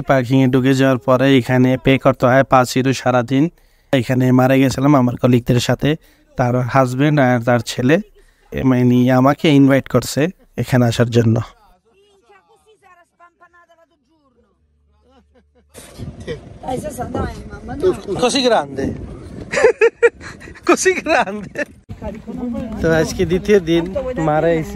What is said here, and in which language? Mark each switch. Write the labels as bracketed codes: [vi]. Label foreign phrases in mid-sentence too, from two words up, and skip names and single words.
[bn] পার্কিং এ ঢুকে যাওয়ার পরে এখানে পে করতে হয় 5 ইউরো সারাদিন। এখানে মারা গেছিলাম আমার কলিগদের সাথে, তার হাজবেন্ড আর তার ছেলে মানে আমাকে ইনভাইট করছে এখানে আসার জন্য। [it] Così grande così grande। [bn] তো আজকে দ্বিতীয় দিন মারা আইছি।